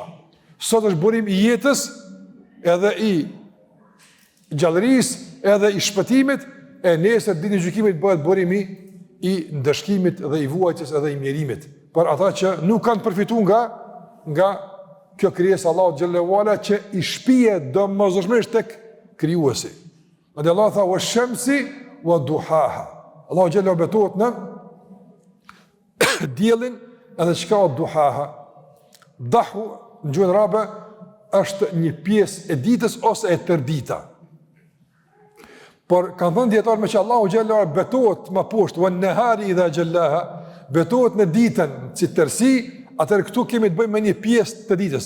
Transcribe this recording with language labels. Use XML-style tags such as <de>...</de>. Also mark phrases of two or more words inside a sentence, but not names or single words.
<sq>Sot është burim i jetës, edhe i gjallërisë, edhe i shpëtimit, e nesër ditën e gjykimit bëhet burimi i ndëshkimit dhe i vuajtjes edhe i mjerimit. Por ata që nuk kanë përfituar nga kjo krijesë Allahu xhallahu ala që i shpije domosdoshmërisht tek krijuesi. Dhe Allah tha</sq> <ar>والشمس وضحاها.</ar> <sq>Allahu xhallahu betohet në diellin edhe çka o duhaha. Dahu në gjuhën arabe është një pjesë e ditës ose e tërdita. Por kanë thënë dietarë me që Allahu xhallahu ala betohet më poshtë,</sq> <ar>والنهار إذا جلاها,</ar> <sq>betohet në ditën si tërësi, atëherë këtu kemi të bëjmë me një pjesë të ditës.</sq>